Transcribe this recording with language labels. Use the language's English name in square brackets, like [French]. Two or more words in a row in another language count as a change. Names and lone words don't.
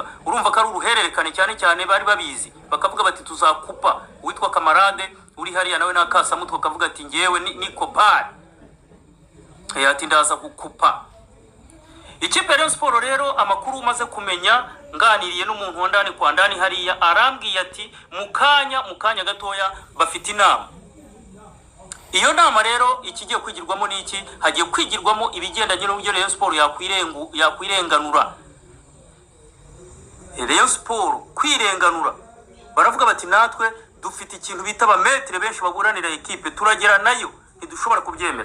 [Kinyarwanda] Urumva ko ari uruhererekane cyane bari babizi, bakavuga bati tuzakupa witwa kamarade uri hariya nawe nakasamutwe akavuga ati ngewe ni kopari, ati ndaza kukupa. Ikipe Rayon Sport rero amakuru umaze kumenya nganiriye n'umuntu [Swahili] wandani kwa ndani [Kinyarwanda] hariya arambwiye ati mukanya gatoya bafite inama. Iyo nama rero ikigiye kwigirwamo niki? Hagiye kwigirwamo ibigendanye n'uburyo Rayon Sport yakwirenganura. Rayon Sport kwirenganura, baravuga bati natwe dufite ikintu bita abametre benshi baburanira equipe turagera nayo ntidushobora kubyemera.